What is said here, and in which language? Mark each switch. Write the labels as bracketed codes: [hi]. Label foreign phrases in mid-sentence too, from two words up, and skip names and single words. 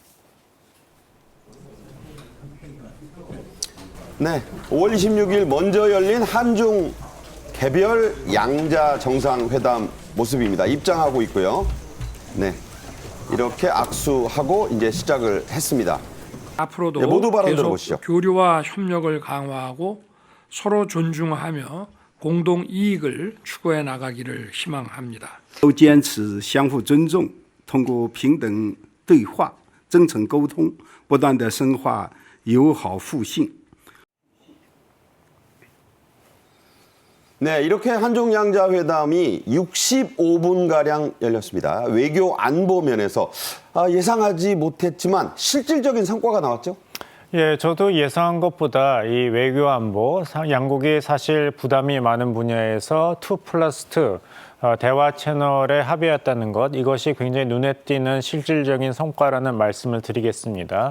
[ko] 네, 5월 26일 먼저 열린 한중 개별 양자 정상회담 모습입니다. 입장하고 있고요. 네, 이렇게 악수하고 이제 시작을 했습니다. 앞으로도 네, 모두 발언 계속 들어보시죠. 교류와 협력을 강화하고 서로 존중하며 공동 이익을 추구해 나가기를 희망합니다. [zh] 都坚持相互尊重，通过平等对话、真诚沟通，不断地深化友好互信。 [ko] 네, 이렇게 한중 양자회담이 65분가량 열렸습니다. 외교 안보 면에서 예상하지 못했지만 실질적인 성과가 나왔죠? 예, 저도 예상한 것보다 이 외교 안보, 양국이 사실 부담이 많은 분야에서 2+2 대화 채널에 합의했다는 것, 이것이 굉장히 눈에 띄는 실질적인 성과라는 말씀을 드리겠습니다.